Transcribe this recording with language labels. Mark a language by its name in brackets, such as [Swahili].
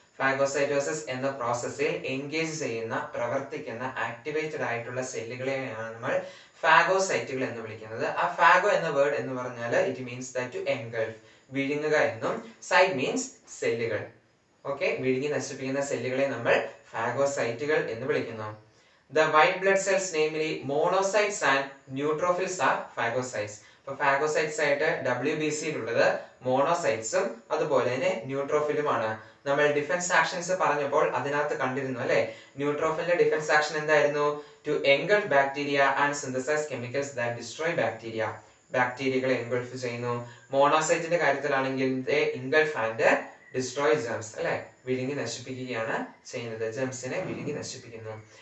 [Malayalam] Phagocytosis എന്ന പ്രോസസ്സിൽ engage ചെയ്യുന്ന, പ്രവർത്തിക്കുന്ന, ആക്ടിവേറ്റഡ് ആയിട്ടുള്ള സെല്ലുകളെയാണ് നമ്മൾ ഫാഗോസൈറ്റുകൾ എന്ന് വിളിക്കുന്നത്. ആ ഫാഗോ എന്ന വേർഡ് എന്ന് പറഞ്ഞാൽ [English] it means that to engulf, [Malayalam] വിഴുങ്ങുക എന്നും, സൈറ്റ് മീൻസ് സെല്ലുകൾ. ഓക്കെ, വിഴുങ്ങി നശിപ്പിക്കുന്ന സെല്ലുകളെ നമ്മൾ ഫാഗോസൈറ്റുകൾ എന്ന് വിളിക്കുന്നു. [English] The white blood cells, namely monocytes and neutrophils, are phagocytes. [Malayalam] അപ്പോൾ ഫാഗോസൈറ്റ്സ് ആയിട്ട് WBCയിലുള്ളത് മോണോസൈറ്റ്സും അതുപോലെ തന്നെ ന്യൂട്രോഫിലുമാണ്. നമ്മൾ ഡിഫൻസ് ആക്ഷൻസ് പറഞ്ഞപ്പോൾ അതിനകത്ത് കണ്ടിരുന്നു അല്ലെ, ന്യൂട്രോഫിലിന്റെ ഡിഫൻസ് ആക്ഷൻ എന്തായിരുന്നു? [English] To engulf bacteria and synthesise chemicals that destroy bacteria. [Malayalam] ബാക്ടീരിയകളെ engulf ചെയ്യുന്നു. മോണോസൈറ്റിന്റെ കാര്യത്തിലാണെങ്കിൽ [English] engulf and destroy germs [Malayalam] അല്ലെ, വിഴുങ്ങി നശിപ്പിക്കുകയാണ് ചെയ്യുന്നത്, ജെംസിനെ വിഴുങ്ങി നശിപ്പിക്കുന്നു.